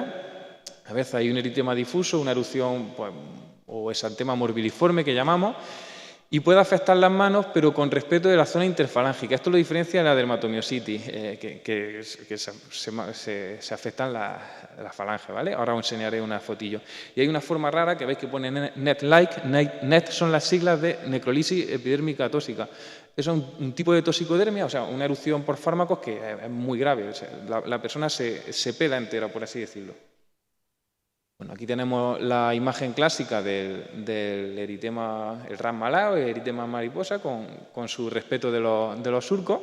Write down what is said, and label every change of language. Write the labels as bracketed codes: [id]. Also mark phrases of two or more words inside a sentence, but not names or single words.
[es] A veces hay un eritema difuso, una erupción pues, o exantema morbiliforme que llamamos, y puede afectar las manos, pero con respeto de la zona interfalángica. Esto lo diferencia de la dermatomiositis, que se afectan las falanges, ¿vale? Ahora os enseñaré una fotillo. Y hay una forma rara que veis que pone NET-like. NET son las siglas de necrolisis epidérmica atóxica. Eso es un tipo de toxicodermia, o sea, una erupción por fármacos que es muy grave. O sea, la persona se pela entera, por así decirlo. Bueno, aquí tenemos la imagen clásica del eritema, el ras malar, el eritema mariposa, con su respeto de los surcos.